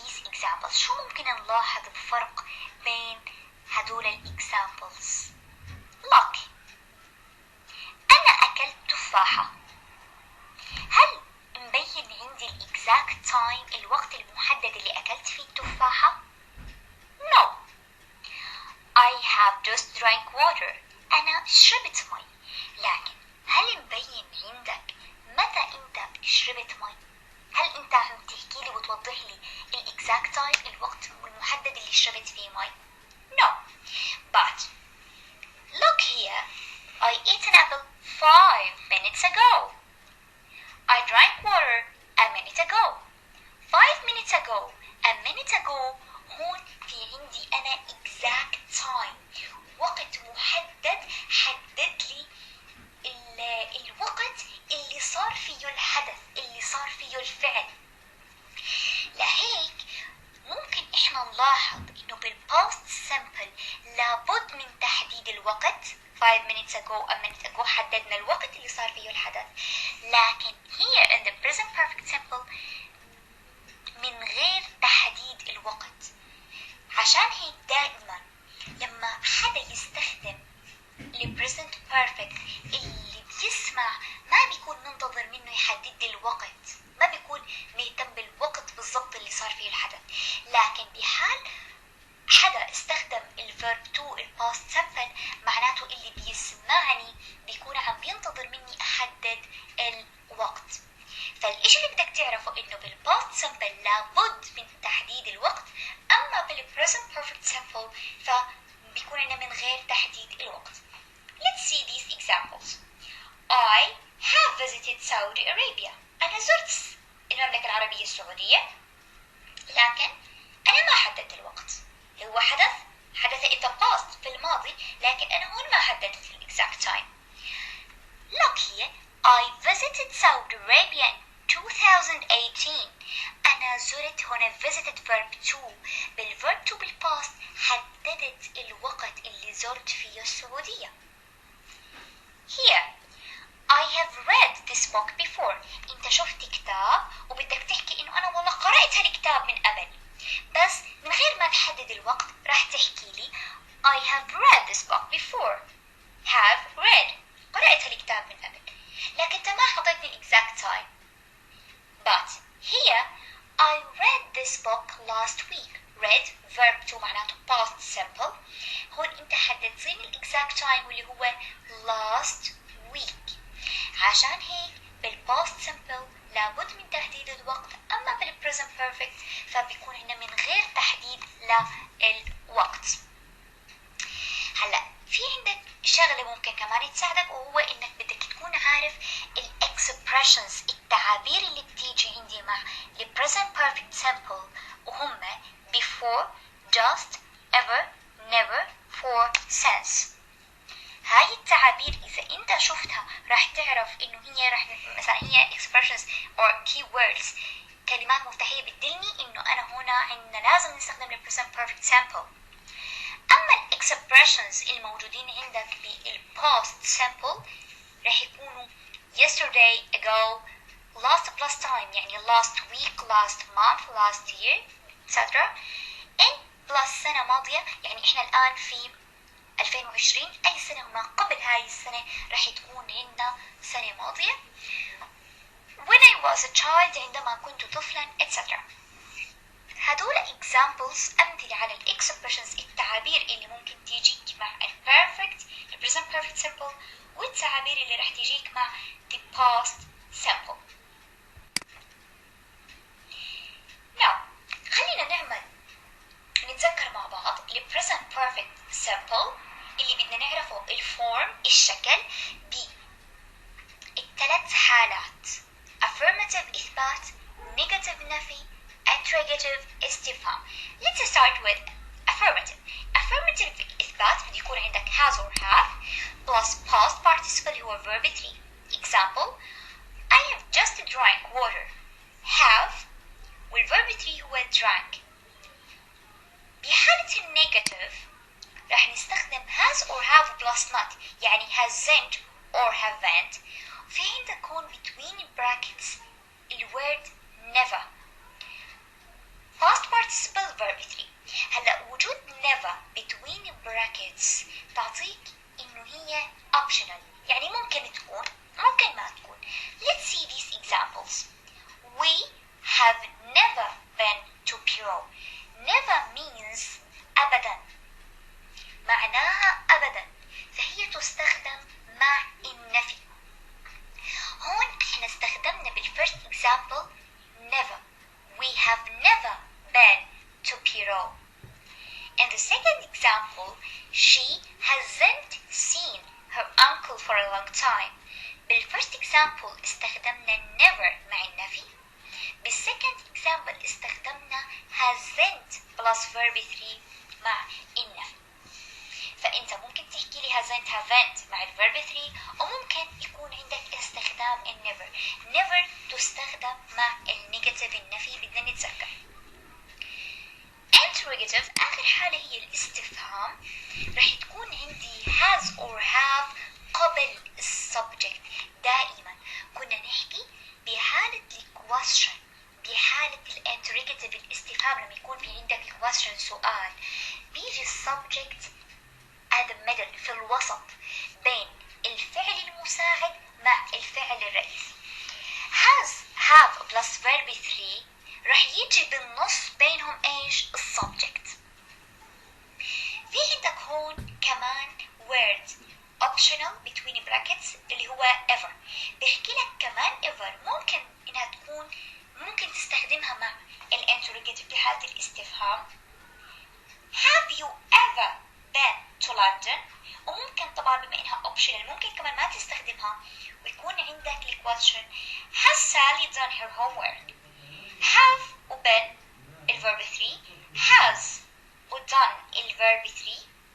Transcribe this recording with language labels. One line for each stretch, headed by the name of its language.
Arabic: examples شو ممكن نلاحظ الفرق بين هدول الإكزامبلز؟ look، أنا أكلت تفاحة. هل مبين عندي الإكزاكت تايم، الوقت المحدد اللي أكلت فيه التفاحة؟ no.
English: I have just drank water،
Arabic: أنا شربت مي. لكن هل مبين عندك متى أنت شربت مي؟ هل أنت عم تحكي لي وتوضح لي الإكزاكت تايم، الوقت المحدد اللي شربت فيه مي؟ no.
English: but look here، I ate an apple 5 minutes ago. I drank water a minute ago. 5 minutes ago. A minute ago.
Arabic: هون في عندي أنا exact time، وقت محدد، حدد لي الوقت اللي صار فيه الحدث، اللي صار فيه الفعل. لهيك ممكن إحنا نلاحظ إنه بالpast simple لابد من تحديد الوقت.
English: 5 minutes ago a minute ago
Arabic: حددنا الوقت اللي صار فيه الحدث.
English: لكن here in the present perfect simple
Arabic: من غير تحديد الوقت. عشان هيك دائما لما حدا يستخدم ال present perfect اللي بيسمع ما بيكون منتظر منه يحدد لي الوقت، ما بيكون مهتم بالوقت بالضبط اللي صار فيه الحدث. لكن بحال حدا استخدم الفيرب تو الباست سمبل معناته اللي بيسمعني بيكون عم بينتظر مني احدد الوقت. فالاشي اللي بدك تعرفه انه بالباست سمبل لابد من تحديد الوقت، اما بالبريزنت بيرفكت سمبل فبيكون عندنا من غير تحديد الوقت.
English: Let's see these examples. I have visited Saudi Arabia.
Arabic: أنا زرت المملكة العربية السعودية، لكن أنا ما حددت الوقت. هو حدث
English: in the past
Arabic: في الماضي، لكن أنا هون ما حددت ال exact time.
English: Look here، I visited Saudi Arabia in 2018.
Arabic: أنا زرت هنا visited verb to، بالverb to بالpast حددت الوقت اللي زرت فيه السعودية.
English: Here I have read this book before.
Arabic: أنت شفت كتاب وبدك تحكي إنه أنا والله قرأت هالكتاب من قبل، بس من غير ما تحدد الوقت راح تحكي لي
English: I have read this book before.
Arabic: have read، قرأت هالكتاب من قبل، لكن أنت ما حطيتني exact time.
English: But here I read this book last week. read verb to معناته past simple.
Arabic: هون أنت حددت لي exact time واللي هو last week. عشان هيك بالpast simple لابد من تحديد الوقت، أما بالpresent perfect فبيكون هنا من غير تحديد للوقت. هلا في عندك شغلة ممكن كمان تساعدك، وهو إنك بدك تكون عارف الexpressions، التعابير اللي بتيجي عندي مع الpresent perfect simple، وهم
English: before, just, ever, never, for, since.
Arabic: هاي التعابير إذا أنت شفتها راح تعرف إنه هي مثلا هي
English: expressions or keywords،
Arabic: كلمات مفتاحية بتدلني إنه أنا هنا عندنا لازم نستخدم ال present perfect simple.
English: أما ال expressions الموجودين عندك بال past simple
Arabic: راح يكونوا
English: yesterday, ago, last plus time يعني last week, last month, last year, etc.
Arabic: in plus سنة ماضية يعني إحنا الآن في 2020، أي سنة ما قبل هاي السنة راح تكون عندنا سنة ماضية.
English: when I was a child
Arabic: عندما كنت طفلا
English: etc.
Arabic: هدول examples أمثلة على ال expressions، التعابير اللي ممكن تيجيك مع ال perfect، ال present perfect simple، والتعابير اللي راح تيجيك مع the past simple. now خلينا نتذكر مع بعض ال present perfect simple اللي بدنا نعرفه الفورم، الشكل بالثلاث حالات: affirmative إثبات، negative نفي، interrogative استفهام.
English: Let's start with affirmative. affirmative
Arabic: إثبات بده يكون عندك
English: has or have plus past participle هو verb 3. example I have just drank water. have والverb 3 هو drank.
Arabic: بحالة النيجاتيف راح نستخدم has or have plus not يعني hasn't or haven't. في عندك هون between brackets الword never.
English: past participle verb 3.
Arabic: هلا وجود never between brackets تعطيك إنه هي optional، يعني ممكن تكون ممكن ما تكون.
English: Let's see these examples. We have never been to Peru. Never means
Arabic: أبدا، معناها أبدا، فهي تستخدم مع النفي. هون احنا استخدمنا بالفirst example never.
English: We have never been to Peru. In the second example, she hasn't seen her uncle for a long time.
Arabic: بالfirst example استخدمنا never مع النفي.
English: بالsecond example استخدمنا hasn't plus verb 3 مع النفي.
Arabic: فأنت ممكن تحكي لي hasn't haven't مع الverb 3، وممكن يكون عندك استخدام never. never تستخدم مع النيجاتيف النفي، بدنا نتذكر. interrogative آخر حالة هي الاستفهام، رح تكون عندي has or have قبل السبجكت. دائما كنا نحكي بحالة الquestion، بحالة الانتروجيتيف الاستفهام، لما يكون في عندك question سؤال بيجي السبجكت at the middle في الوسط بين الفعل المساعد مع الفعل الرئيسي. has have plus verb 3 رح يجي بالنص بينهم ايش؟ السبجكت. في عندك هون كمان word optional between brackets اللي هو ever. بيحكي لك كمان ever ممكن انها تكون، ممكن تستخدمها مع الانتروجيتيف في حالة الاستفهام.
English: have you ever been to London؟
Arabic: وممكن طبعا بما انها
English: optional ممكن كمان ما تستخدمها ويكون عندك الquestion has Sally done her homework؟ have و been الverb 3، has و done الverb 3.